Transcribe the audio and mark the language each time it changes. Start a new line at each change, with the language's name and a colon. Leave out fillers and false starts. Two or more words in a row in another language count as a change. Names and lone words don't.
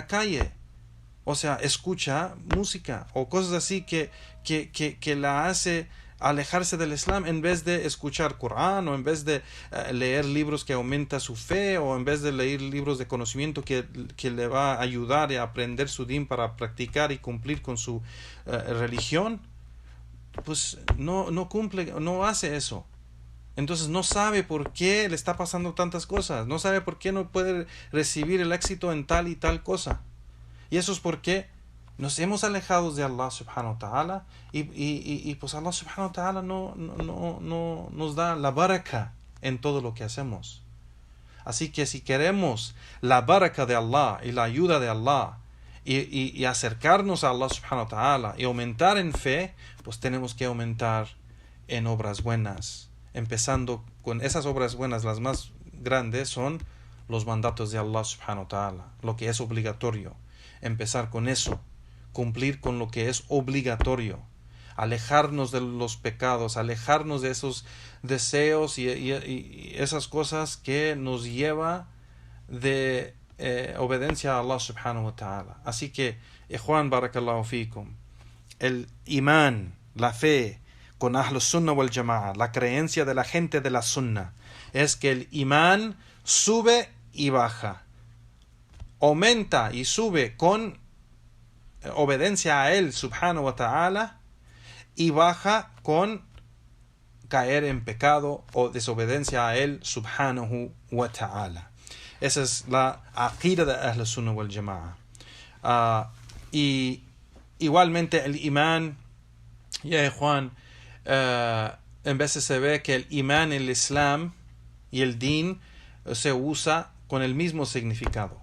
Spanish: la calle, o sea, escucha música o cosas así que la hace alejarse del Islam, en vez de escuchar Corán, o en vez de leer libros que aumentan su fe, o en vez de leer libros de conocimiento que le va a ayudar a aprender su din para practicar y cumplir con su religión. Pues no cumple, no hace eso. Entonces no sabe por qué le está pasando tantas cosas, no sabe por qué no puede recibir el éxito en tal y tal cosa. Y eso es porque nos hemos alejado de Allah
Arabic: سبحانه وتعالى,
Spanish: y pues Allah
Arabic: سبحانه وتعالى
Spanish: no nos da la baraka en todo lo que hacemos. Así que si queremos la baraka de Allah y la ayuda de Allah, y acercarnos a Allah
Arabic: سبحانه وتعالى
Spanish: y aumentar en fe, pues tenemos que aumentar en obras buenas, empezando con esas obras buenas. Las más grandes son los mandatos de Allah
Arabic: سبحانه وتعالى,
Spanish: lo que es obligatorio. Empezar con eso, cumplir con lo que es obligatorio, alejarnos de los pecados, alejarnos de esos deseos y esas cosas que nos lleva de obediencia a Allah
Arabic: سبحانه وتعالى.
Spanish: Así que,
Arabic: إخوان بارك الله فيكم,
Spanish: el imán, la fe con
Arabic: أهل السنة والجماعة,
Spanish: la creencia de la gente de la Sunnah, es que el imán sube y baja, aumenta y sube con obediencia a Él
Arabic: سبحانه وتعالى,
Spanish: y baja con caer en pecado o desobediencia a Él
Arabic: سبحانه وتعالى.
Spanish: Esa es la aqida de
Arabic: أهل السنة والجماعة.
Spanish: Y igualmente el imán, ya Juan, en veces se ve que el imán, el islam y el din se usa con el mismo significado.